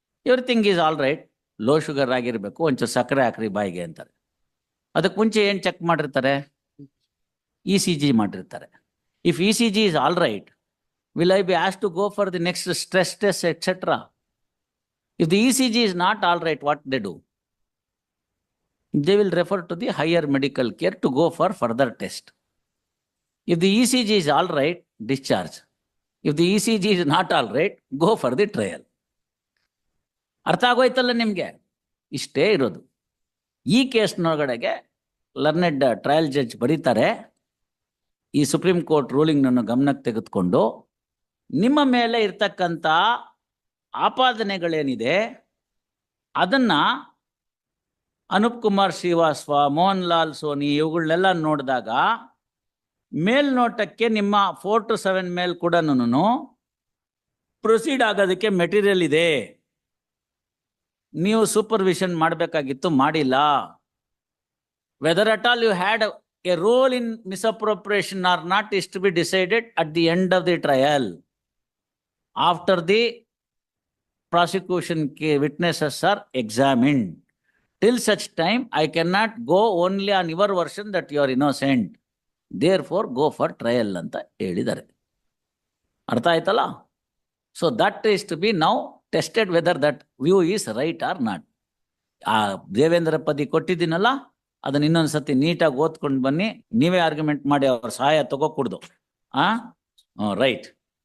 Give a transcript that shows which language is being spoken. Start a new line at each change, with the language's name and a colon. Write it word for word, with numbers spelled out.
English: everything is all right,
Kannada: low sugar ಆಗಿರಬೇಕು, ಒಂಚೂರು ಸಕ್ಕರೆ ಹಾಕ್ರಿ ಬಾಯಿಗೆ ಅಂತಾರೆ. ಅದಕ್ಕೆ ಮುಂಚೆ ಏನು ಚೆಕ್ ಮಾಡಿರ್ತಾರೆ? ಇ ಸಿ ಜಿ ಮಾಡಿರ್ತಾರೆ.
English: If E C G is all right, will I be as to go for the next stress test etcetera? If the E C G is not all right, what they do? They will refer to the higher medical care to go for further test. If the E C G is all right, discharge. If the E C G is not all right, go for the trial.
Kannada: ಅರ್ಥ ಆಗೋಯ್ತಲ್ಲ ನಿಮಗೆ? ಇಷ್ಟೇ ಇರೋದು. ಈ ಕೇಸ್ನೊಳಗಡೆಗೆ learned trial judge ಬರೀತಾರೆ. ಈ supreme court ರೂಲಿಂಗ್ನನ್ನು ಗಮನಕ್ಕೆ ತೆಗೆದುಕೊಂಡು ನಿಮ್ಮ ಮೇಲೆ ಇರ್ತಕ್ಕಂಥ ಆಪಾದನೆಗಳೇನಿದೆ ಅದನ್ನ ಅನೂಪ್ ಕುಮಾರ್ ಶ್ರೀವಾಸ್ತವ, ಮೋಹನ್ ಲಾಲ್ ಸೋನಿ ಇವುಗಳನ್ನೆಲ್ಲ ನೋಡಿದಾಗ ಮೇಲ್ನೋಟಕ್ಕೆ ನಿಮ್ಮ ಫೋರ್ ಟು ಸೆವೆನ್ ಮೇಲ್ ಕೂಡ ಪ್ರೊಸೀಡ್ ಆಗೋದಕ್ಕೆ ಮೆಟೀರಿಯಲ್ ಇದೆ. ನೀವು ಸೂಪರ್ವಿಷನ್ ಮಾಡಬೇಕಾಗಿತ್ತು, ಮಾಡಿಲ್ಲ.
English: Whether at all you had a role in misappropriation or not is to be decided at the end of the trial after the prosecution ca- witnesses are examined. Till such time, I cannot go only on your version that you are innocent. Therefore, go for trial
Kannada: ಅಂತ ಹೇಳಿದ್ದಾರೆ. ಅರ್ಥ ಆಯ್ತಲ್ಲ?
English: So that is to be now tested whether that view is right or not.
Kannada: ಆ ದೇವೇಂದ್ರ ಪದಿ ಕೊಟ್ಟಿದ್ದೀನಲ್ಲ ಅದನ್ನ ಇನ್ನೊಂದ್ಸತಿ ನೀಟಾಗಿ ಓದ್ಕೊಂಡು ಬನ್ನಿ. ನೀವೇ ಆರ್ಗ್ಯುಮೆಂಟ್ ಮಾಡಿ ಅವ್ರ ಸಹಾಯ ತಗೋಕೂಡ್ದು. ಆ ರೈಟ್.